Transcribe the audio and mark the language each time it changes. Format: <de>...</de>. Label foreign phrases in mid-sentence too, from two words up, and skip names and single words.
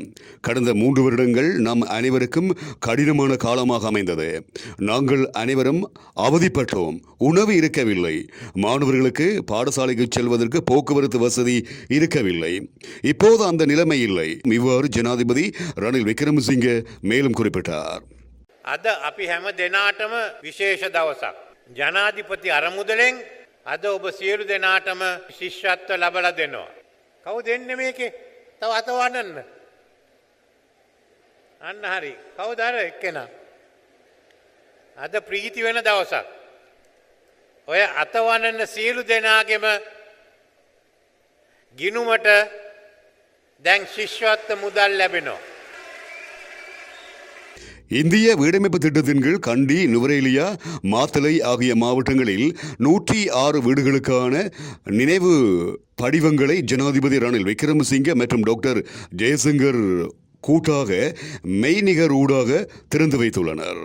<ta>கடந்த 3 வருடங்கள் நம் அனைவருக்கும் கடினமான காலமாக அமைந்தது. நாங்கள் அனைவரும் அவதிப்பட்டோம். உணவு இருக்கவில்லை. மாணவர்களுக்கு பாடசாலைக்கு செல்வதற்கு போக்குவரத்து வசதி இருக்கவில்லை. இப்போது அந்த நிலைமை இல்லை. இவ்வாறு ஜனாதிபதி ரணில் விக்ரமசிங்கே மேலும் குறிப்பிட்டார்.</ta> <si>අද අපි හැම දෙනාටම විශේෂ දවසක්. ජනාධිපති අරමුදලෙන් අද ඔබ සියලු දෙනාටම ශිෂ්‍යත්ව ලබලා දෙනවා. කවුද දෙන්නේ මේකේ? තව අතවන්නන්න. අන්න හරි. කවුද අර එක්කෙනා? අද ප්‍රීති වෙන දවසක්. ඔය අතවන්නන සියලු දෙනාගේම ගිනුමට දැන් ශිෂ්‍යත්ව මුදල් ලැබෙනවා.</si> <ta>இந்திய வீடமைப்பு திட்டத்தின் கீழ் கண்டி, நுவரேலியா, மாத்தளை ஆகிய மாவட்டங்களில் 106 வீடுகளுக்கான நினைவு படிவங்களை ஜனாதிபதி ரணில் விக்ரமசிங்கே மற்றும் டாக்டர் ஜெயசங்கர் கூட்டாக மெய்நிகர் ஊடாக திறந்து வைத்துள்ளனர்.</ta>